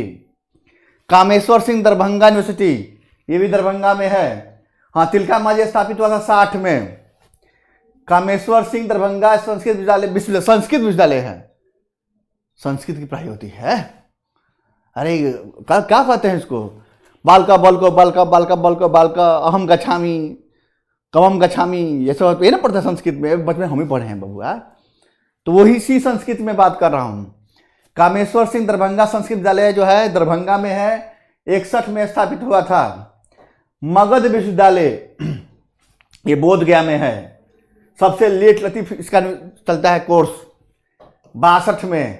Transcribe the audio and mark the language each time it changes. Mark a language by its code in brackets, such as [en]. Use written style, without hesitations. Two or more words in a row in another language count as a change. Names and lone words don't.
[hi] कामेश्वर सिंह दरभंगा यूनिवर्सिटी, ये भी दरभंगा में है। हाँ, तिलका मांझी स्थापित हुआ था 60 में। कामेश्वर सिंह दरभंगा संस्कृत विश्वविद्यालय, संस्कृत विश्वविद्यालय है, संस्कृत की पढ़ाई होती है। अरे क्या कहते हैं इसको, [sa] बालका बलको बालका बालका बलको बालका अहम गच्छामी कवम गच्छामी, [hi] ये सब ये ना पढ़ते हैं संस्कृत में, बचपन में हम ही पढ़े हैं बबुआ। तो वही इसी संस्कृत में बात कर रहा हूँ। कामेश्वर सिंह दरभंगा संस्कृत विद्यालय जो है दरभंगा में है, 61 में स्थापित हुआ था। मगध विश्वविद्यालय ये बोध गया में है, सबसे लेट लतीफ इसका चलता है कोर्स, 62 में।